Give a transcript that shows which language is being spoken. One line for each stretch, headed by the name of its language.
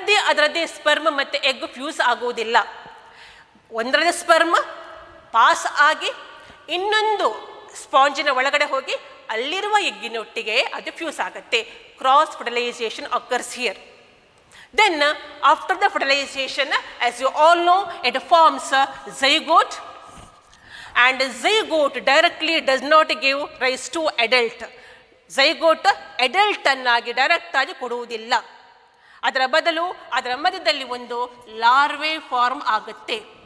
Kannada: ಅದರದ್ದೇ ಸ್ಪರ್ಮ್ ಮತ್ತು egg fuse ಆಗುವುದಿಲ್ಲ. ಒಂದರದೇ ಸ್ಪರ್ಮ್ ಪಾಸ್ ಆಗಿ ಇನ್ನೊಂದು ಸ್ಪಾಂಜಿನ ಒಳಗಡೆ ಹೋಗಿ ಅಲ್ಲಿರುವ ಎಗ್ಗಿನೊಟ್ಟಿಗೆ ಅದು ಫ್ಯೂಸ್ ಆಗುತ್ತೆ.
English: Cross fertilization occurs here. Then after the fertilization, as you all know, it forms a zygote, and zygote directly does not give rise to adult.
Kannada: Zygote adult ಅನ್ನಾಗಿ direct ಆಗಿ ಕೊಡುವುದಿಲ್ಲ. ಅದರ ಬದಲು ಅದರ ಮಧ್ಯದಲ್ಲಿ ಒಂದು ಲಾರ್ವೆ ಫಾರ್ಮ್ ಆಗುತ್ತೆ.